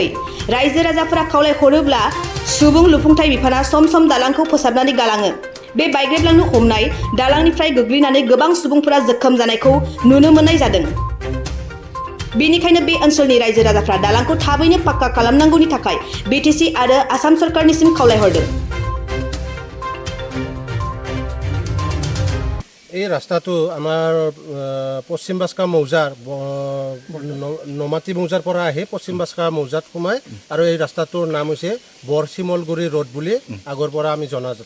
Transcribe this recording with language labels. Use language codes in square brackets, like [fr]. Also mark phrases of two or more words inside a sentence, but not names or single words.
[brx] रायजो राजाफोरा खावलायहरोब्ला सुबुं लुफुंथाय बिफाना सम सम दालांखौ फोसाबनानै गालाङो। बे बायग्रेबलांनो हमनाय दालांनिफ्राय गोग्लैनानै गोबां सुबुंफोरा जोखोम जानायखौ नुनो मोननाय जादों। बेनिखायनो बे ओनसोलनि रायजो राजाफ्रा दालांखौ थाबैनो पाक्का खालामनांगौनि थाखाय बिटिसि आरो आसाम सरकारनिसिम खावलायहरदों। [as] এই ৰাস্তাটো আমাৰ পশ্চিম বাস্কা মৌজাৰ নমাটি মৌজাৰ পৰা আহি পশ্চিম বাস্কা মৌজাত সোমায় আৰু এই ৰাস্তাটোৰ নাম হৈছে বৰশিমলগুৰি ৰোড বুলি আগৰ পৰা আমি জনাজাত।